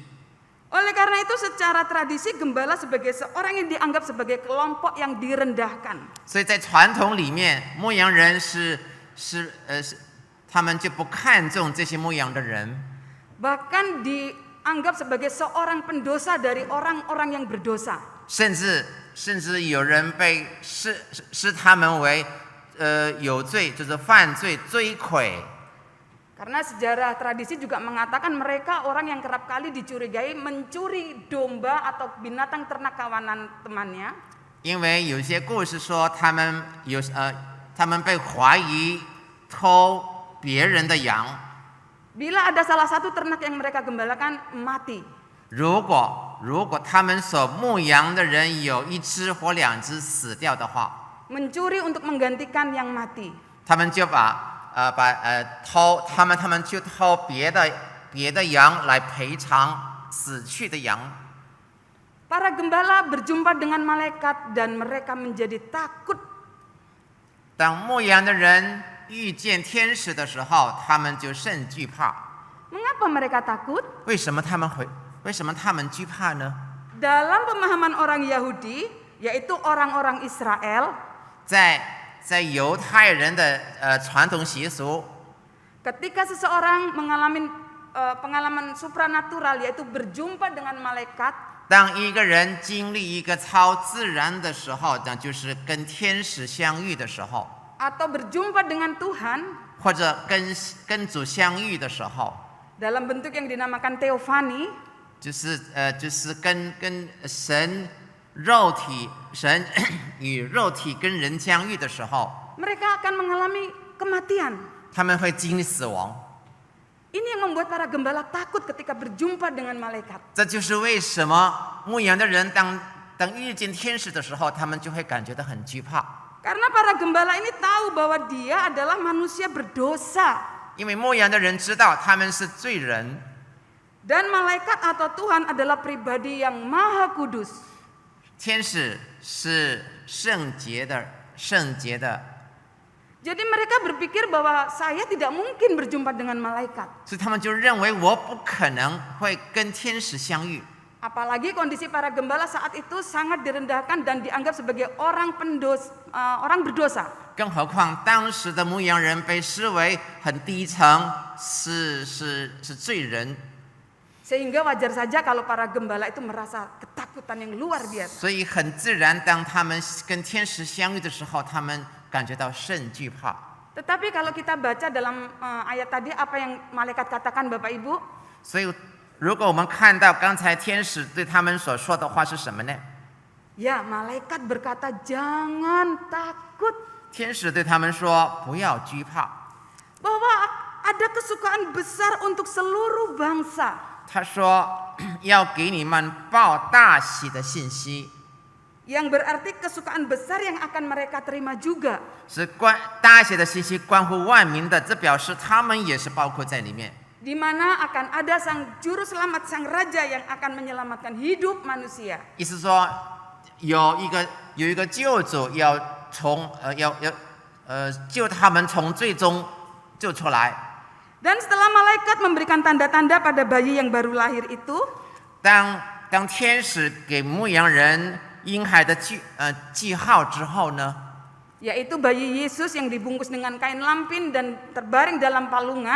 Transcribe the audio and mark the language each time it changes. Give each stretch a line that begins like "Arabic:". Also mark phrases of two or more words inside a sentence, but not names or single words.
Indonesian: Oleh karena itu secara tradisi gembala sebagai seorang yang dianggap sebagai kelompok yang direndahkan.
Chinese: 所以在传统里面，牧羊人他们就不看重这些牧羊的人，
Indonesian: Bahkan dianggap sebagai seorang pendosa dari orang-orang yang berdosa.
Chinese: 甚至有人被视他们为有罪，就是犯罪追悔。
Indonesian: Karena sejarah tradisi juga mengatakan mereka orang yang kerap kali dicurigai mencuri domba atau binatang ternak kawanan temannya.
Chinese: 因为有些故事说他们被怀疑偷别人的羊。
Indonesian: Bila ada salah satu ternak yang mereka gembalakan mati,
Chinese: 如果他们所牧羊的人有一只或两只死掉的话，
Indonesian: mencuri untuk menggantikan yang mati.
Chinese: 他们就他们就偷别的羊来赔偿死去的羊。
Indonesian: Para gembala berjumpa dengan malaikat dan mereka menjadi takut.
Chinese: 当牧羊的人遇见天使的时候，他们就甚惧怕。
Indonesian: Mengapa mereka takut?
Chinese: 为什么他们惧怕呢？
Indonesian: Dalam pemahaman orang Yahudi, yaitu orang-orang Israel,
Chinese: 在犹太人的传统习俗，
Indonesian: ketika seseorang mengalami pengalaman supranatural, yaitu berjumpa dengan malaikat,
Chinese: 当一个人经历一个超自然的时候，那就是跟天使相遇的时候，
Indonesian: atau berjumpa dengan Tuhan
Chinese: 或者跟主相遇的时候，
Indonesian: dalam bentuk yang dinamakan teofani,
Chinese: 就是跟神与肉体跟人相遇的时候，
Indonesian: mereka akan mengalami kematian.
Chinese: 他们会经历死亡。
Indonesian: Ini yang membuat para gembala takut ketika berjumpa dengan malaikat.
Chinese: 这就是为什么牧羊的人当遇见天使的时候，他们就会感觉到很惧怕。
Indonesian: Karena para gembala ini tahu bahwa dia adalah manusia berdosa.
Chinese: 因为牧羊的人知道他们是罪人，
Indonesian: Dan malaikat atau Tuhan adalah pribadi yang maha kudus.
Chinese: 天使是圣洁的。
Indonesian: Jadi mereka berpikir bahwa saya tidak mungkin berjumpa dengan malaikat.
Chinese: 所以他们就认为我不可能会跟天使相遇。
Indonesian: Apalagi kondisi para gembala saat itu sangat direndahkan dan dianggap sebagai orang berdosa.
Chinese: 更何况当时的牧羊人被视为很低层，是罪人。
Indonesian: Sehingga wajar saja kalau para gembala itu merasa ketakutan yang luar biasa.
Chinese: 所以很自然，当他们跟天使相遇的时候，他们感觉到甚惧怕。
Indonesian: Tetapi kalau kita baca dalam ayat tadi apa yang malaikat katakan Bapak Ibu,
Chinese: 所以如果我们看到刚才天使对他们所说的话是什么呢？
Indonesian: Ya, malaikat berkata, "Jangan takut."
Chinese: 天使对他们说：“不要惧怕。
Indonesian: Bahwa ada kesukaan besar untuk seluruh bangsa. ”
Chinese: 他说：“要给你们报大喜的信息，
Indonesian: Yang berarti kesukaan besar yang akan mereka terima juga.
Chinese: 是大喜的信息，关乎万民的。这表示他们也是包括在里面。
Indonesian: Di mana akan ada sang juru selamat, sang raja yang akan menyelamatkan hidup manusia.
Chinese: 意思说，有一个救主要救他们从最终救出来。
Indonesian: Dan setelah malaikat memberikan tanda-tanda pada bayi yang baru lahir itu,
Chinese: 当天使给牧羊人婴孩的记号之后呢，
Indonesian: yaitu bayi Yesus yang dibungkus dengan kain lampin dan terbaring dalam palungan,